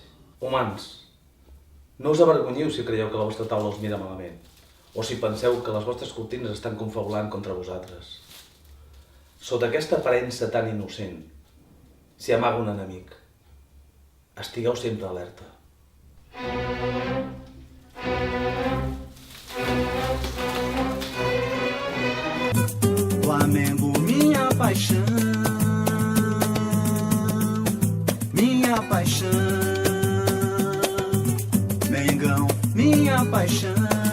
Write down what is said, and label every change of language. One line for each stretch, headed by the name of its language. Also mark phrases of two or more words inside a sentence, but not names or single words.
Catalan: Humans, no us avergonyiu si creieu que la vostra taula us mira malament o si penseu que les vostres cortines estan confabulant contra vosaltres. Sota aquesta aparença tan innocent s'hi amaga un enemic. Estigueu sempre alerta.
Portuguese: Flamengo, minha paixão, minha paixão. Mengão, minha paixão.